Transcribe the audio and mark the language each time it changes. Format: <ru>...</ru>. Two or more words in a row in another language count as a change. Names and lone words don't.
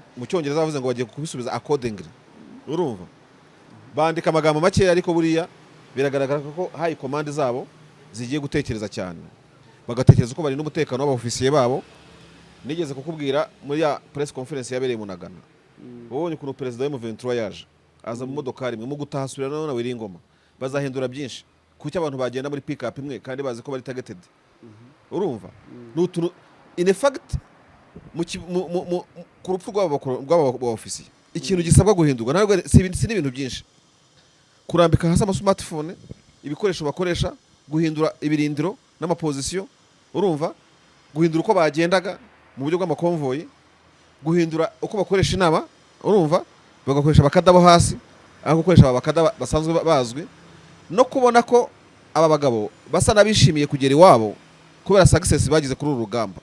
<rw>mu cyongereza bavuze ngo bagiye kubisubiza accordingly urumva bandika amagambo make ariko buriya biragaragara ko</rw> <en>high command</en> <rw>zabo zigiye gutekereza cyane bagatekereza ko bari n'umutekano w'abofisiye babo. Nigeze kukubwira muri ya</rw> <en>press conference</en> <rw>yabereye mu Nagana ubonye kuno president wa M23 yaje aza mu modokari imwe mu gutahasubira none wiri ingoma bazahindura byinshi kuki abantu bagenda muri</rw> <en>pick up</en> <rw>imwe kandi bazi ko bari targeted urumva n'utuntu</rw> <en>in fact</en> <rw>ku rupfu rw'aba Offisiye ikintu gisabwa guhindurwa ntabwo si ibintu byinshi kurambika hasi ama smartphone ibikoresho bakoresha guhindura ibirindiro n'amapozisiyo urumva guhindura uko bagendaga mu buryo bw'amakonvoyi guhindura uko bakoresha inama urumva bagakoresha abakadabo hasi aho gukoresha abakadabo basanzwe bazwi no kubona ko aba bagabo basa nabishimiye kugera iwabo kubera success bagize kuri uru rugamba.</rw>